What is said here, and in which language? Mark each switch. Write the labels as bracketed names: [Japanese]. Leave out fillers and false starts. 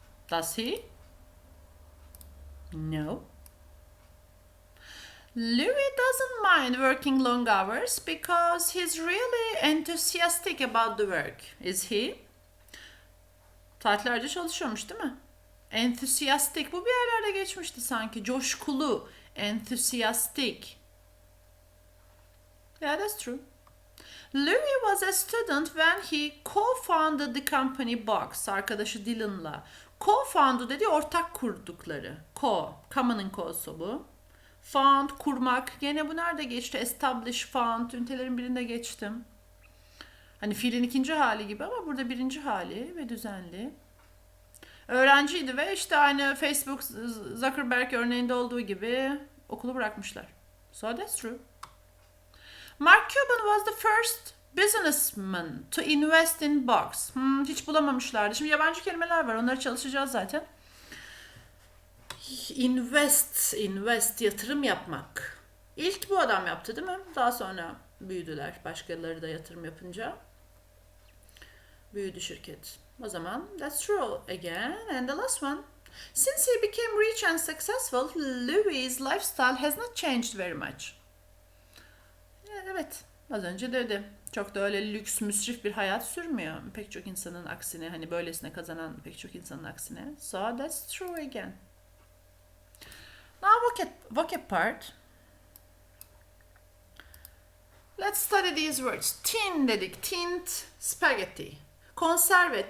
[English] Does he? No. Levie doesn't mind working long hours because he's really enthusiastic about the work. Is he? [Turkish] Saatlerce çalışıyormuş değil mi? Enthusiastic. Bu bir yerlerde geçmişti sanki. Coşkulu. Enthusiastic. [English] Yeah, that's true. Levie was a student when he co-founded the company Box. [Turkish] Arkadaşı Dylan'la. Co-founded dediği ortak kurdukları. Common'ın co'su bu. Found, kurmak. Gene bu nerede geçti? Establish, found. Ünitelerin birinde geçtim. Hani fiilin ikinci hali gibi ama burada birinci hali ve düzenli. Öğrenciydi ve işte aynı Facebook Zuckerberg örneğinde olduğu gibi okulu bırakmışlar. [English] So that's true. Mark Cuban was the first businessman to invest in box. [Turkish] Hiç bulamamışlardı. Şimdi yabancı kelimeler var. Onları çalışacağız zaten. Invest, yatırım yapmak. İlk bu adam yaptı değil mi? Daha sonra büyüdüler. Başkaları da yatırım yapınca. Büyüdü şirket. O zaman [English] that's true again. And the last one. Since he became rich and successful, Levie's lifestyle has not changed very much. [Turkish] Evet, az önce dedim. Çok da öyle lüks, müsrif bir hayat sürmüyor. Pek çok insanın aksine, hani böylesine kazanan pek çok insanın aksine. [English] So that's true again. Now vocab part. Let's study these words. [Turkish] Tin dedik. [English] Tint, spaghetti. Konserve.